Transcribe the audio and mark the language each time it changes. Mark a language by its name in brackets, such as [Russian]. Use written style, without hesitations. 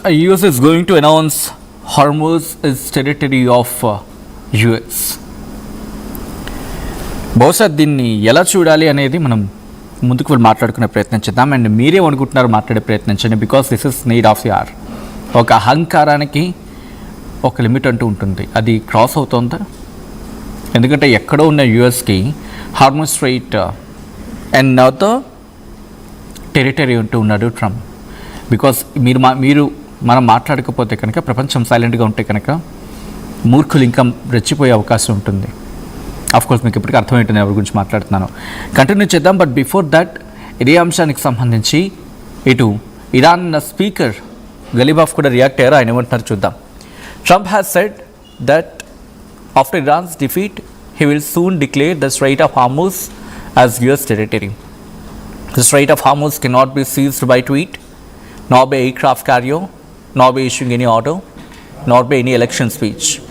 [English] US is going to announce Hormuz is territory of US. [Telugu] బహుశా దీన్ని ఎలా చూడాలి అనేది మనం ముందుకు వెళ్ళి మాట్లాడుకునే ప్రయత్నం చేద్దాం. అండ్ మీరేమనుకుంటున్నారు మాట్లాడే ప్రయత్నించండి. [English] Because this is need of the hour. [Telugu] ఒక అహంకారానికి ఒక లిమిట్ అంటూ ఉంటుంది. అది క్రాస్ అవుతుందా? ఎందుకంటే ఎక్కడో ఉన్న యూఎస్కి హార్మోన్ స్ట్రైట్ అండ్ నౌతో టెరిటరీ అంటూ ఉన్నాడు ట్రంప్. బికాస్ మనం మాట్లాడకపోతే కనుక, ప్రపంచం సైలెంట్గా ఉంటే కనుక మూర్ఖులు ఇంకా రెచ్చిపోయే అవకాశం ఉంటుంది. ఆఫ్కోర్స్ మీకు ఇప్పటికీ అర్థమవుతుంది ఎవరి గురించి మాట్లాడుతున్నాను. కంటిన్యూ చేద్దాం. [English] but before that, [Telugu] ఇదే అంశానికి సంబంధించి ఇటు ఇరాన్ స్పీకర్ గలీబాఫ్ కూడా రియాక్ట్ అయ్యారు. ఆయన ఏమంటున్నారు చూద్దాం. [English] Trump has said that after Iran's defeat he will soon declare the Strait of Hormuz as US territory. The Strait of Hormuz cannot be seized by tweet, nor by aircraft carrier, nor by issuing any order, nor by any election speech.